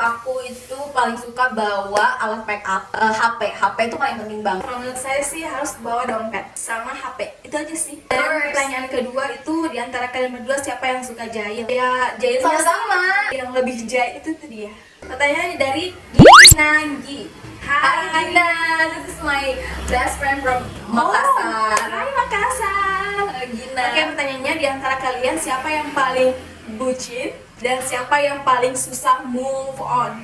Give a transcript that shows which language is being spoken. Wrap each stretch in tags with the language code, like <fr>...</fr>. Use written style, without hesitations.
<id>Aku itu paling suka bawa alat make up, HP itu paling penting banget. Kalau menurut saya sih harus bawa dompet sama HP, itu aja sih. Dan pertanyaan kedua itu, diantara kalian berdua siapa yang suka jahit? Ya jahitnya Sama-sama. yang lebih jahit itu tuh dia. Pertanyaannya dari Ginanggi.</id> <en>Hai Gina, this is my best friend from Makassar.</en> <id>Hai Makassar. Gina. Oke, pertanyaannya, di antara kalian siapa yang paling bucin dan siapa yang paling susah move on?</id>